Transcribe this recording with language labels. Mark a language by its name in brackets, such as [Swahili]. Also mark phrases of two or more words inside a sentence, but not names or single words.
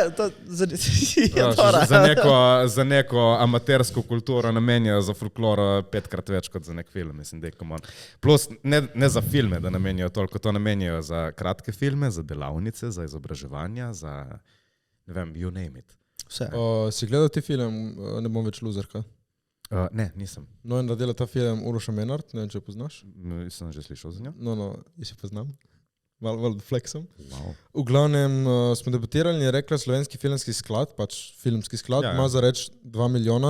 [Slovenian] za neko amatersko kulturo namenjajo za folkloro 5-krat več kot za nek film, mislim, dej, [English] come on. [Slovenian] Plus, ne za filme, da namenjajo toliko, to namenjajo za kratke filme, za delavnice, za izobraževanja, za, ne vem, [English] you name it. [Slovenian] Vse. Si gledal ti film Ne bom več luzerka? Ne, nisem. No, in radila ta film Uroša Menard, ne vem, če jo poznaš. Sem že slišal za njo. No, jaz jo poznam. Malo flexom. Wow. V glavnem smo debatirali in je rekla Slovenski filmski sklad, pač filmski sklad, ima za reč 2 milijona.